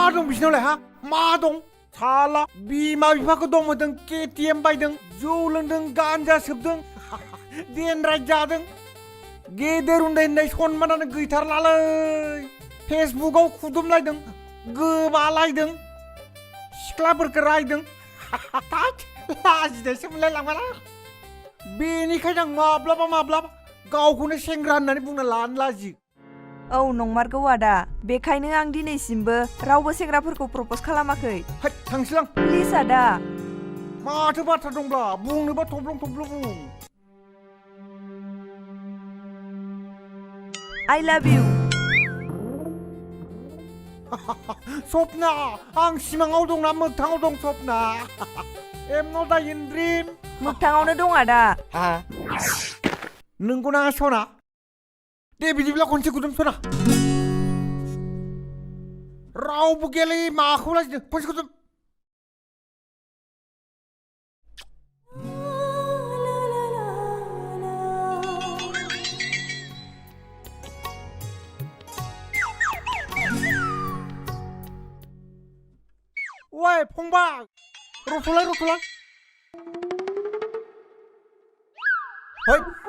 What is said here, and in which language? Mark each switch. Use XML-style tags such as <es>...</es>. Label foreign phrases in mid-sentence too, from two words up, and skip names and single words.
<brx>दं बिसिनावलाय हा मा दं साला बिमा बिफाखौ दंहोदों केटिएम बायदों जौ लोंदों गान्जा सोबदों देनद्राय जादों गेदेर उन्दै होननाय सनमानानो गैथारलालै फेसबुकाव खुदुमलायदों गोबालायदों सिख्लाफोरखौ रायदों लाजिनायसो मोनलायलांबाय बेनिखायनो आं माब्लाबा गावखौनो सेंग्रा होननानै बुंना लानो लाजियो औ नंमारगौ आदा बेखायनो आं दिनैसिमबो रावबो सेंग्राफोरखौ प्रप'ज खालामाखै है थांसैलां प्लिज आदा माथो बाथ्रा दंब्ला बुंनोबा थब्लं बुं</brx> <en>I love you</en> <brx>सपना आं सिमाङाव दंना मोगथाङाव दं सपना</brx> <en>am not</en> <brx>दा</brx> <en>in dream</en> <brx>मोगथाङावनो दं आदा नंगौना सना दे बिदिब्ला खनसे गुदुं सना रावबो गैयालै माखौ लाजिदों खनसे गुदुं ओइ फंबाय रथ'लाय है</brx>